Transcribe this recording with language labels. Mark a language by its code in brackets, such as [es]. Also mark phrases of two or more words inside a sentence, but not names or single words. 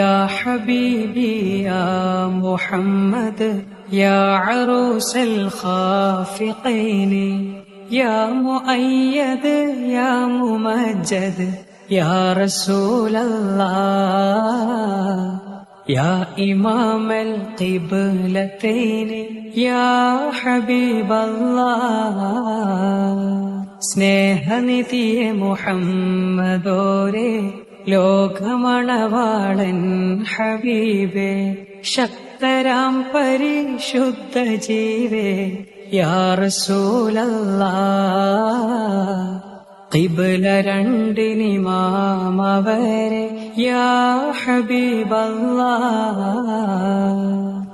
[ar] يا حبيبي يا محمد يا عروس الخافقين يا مؤيد يا ممجد يا റസൂലല്ലാഹ് يا إمام القبلتين يا حبيب الله [ml] സ്നേഹനിധിയെ മുഹമ്മദോരെ ലോകമണവാളൻ ഹബീബേ ശക്തരാം പരിശുദ്ധ ജീവേ [ar] يا رسول الله [ml] ഖിബ്ല രണ്ടിനിമാമവരെ [ar] يا حبيب الله